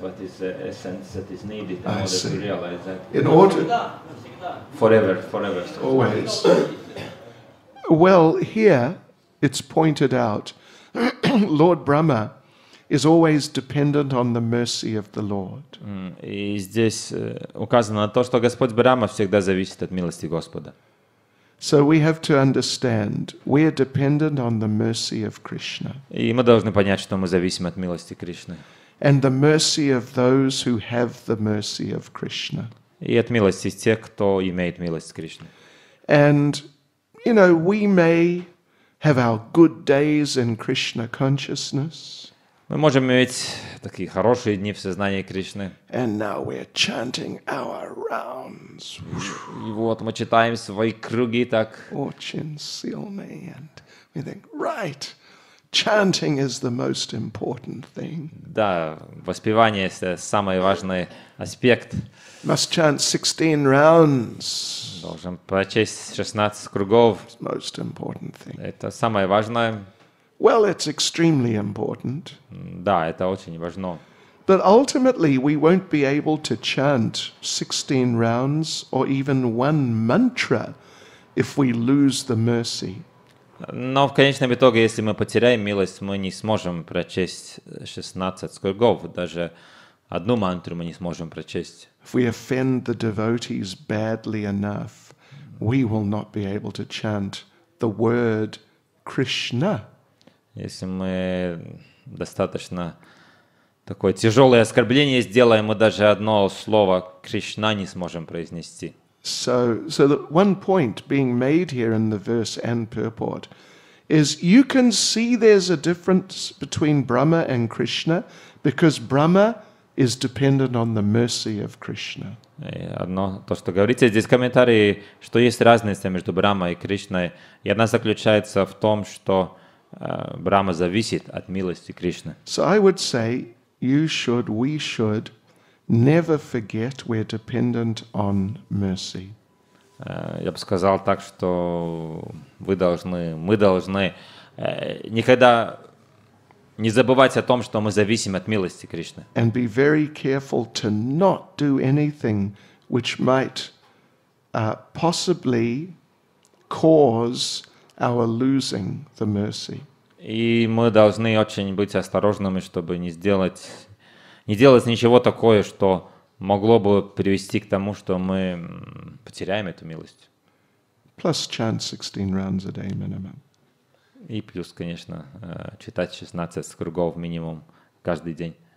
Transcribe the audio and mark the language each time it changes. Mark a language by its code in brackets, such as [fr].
[en] What is the essence that is needed in order to realize that? In order, [ru] Навсегда. [en] Forever. always. Well, here it's pointed out, Lord Brahma is always dependent on the mercy of the Lord. [ru] И здесь указано на то, что Господь Брахма всегда зависит от милости Господа. [en] So we have to understand we are dependent on the mercy of Krishna [ru] И мы должны понять, что мы зависим от милости Кришны. [en] and the mercy of those who have the mercy of Krishna. [ru] И от милости тех, кто имеет милость Кришны. [en] And, you know, we may have our good days in Krishna consciousness, [ru] Мы можем иметь такие хорошие дни в сознании Кришны. [en] and now we're chanting our rounds. [ru] И вот мы читаем свои круги так. [en] Orchin seal me, and we think, right, chanting is the most important thing. [ru] Да, воспевание — это самый важный аспект. [en] Must chant 16 rounds. [ru] Должен прочесть 16 кругов. [en] Most important thing. [ru] Это самое важное. [en] Well, it's extremely important. [ru] Да, это очень важно. [en] But ultimately, we won't be able to chant 16 rounds or even one mantra if we lose the mercy. [ru] Но в конечном итоге, если мы потеряем милость, мы не сможем прочесть 16 кругов. Даже одну мантру мы не сможем прочесть. [en] If we offend the devotees badly enough, we will not be able to chant the word Krishna. [ru] Если мы достаточно такое тяжелое оскорбление сделаем, мы даже одно слово «Кришна» не сможем произнести. [en] So the one point being made here in the verse and purport is you can see there's a difference between Brahma and Krishna because Brahma is dependent on the mercy of Krishna. [ru] И одно, то, что говорится здесь в комментарии, что есть разница между Брахмой и Кришной, и она заключается в том, что Брахма зависит от милости Кришны. [en] So I would say we should never forget we're dependent on mercy. [ru] Я бы сказал так, что мы должны никогда не забывать о том, что мы зависим от милости Кришны. [en] And be very careful to not do anything which might possibly cause our losing the mercy. [ru] И мы должны очень быть осторожными, чтобы не делать ничего такое, что могло бы привести к тому, что мы потеряем эту милость. [en] Plus chant 16 rounds a day minimum. И плюс, конечно, читать 16 кругов минимум каждый день.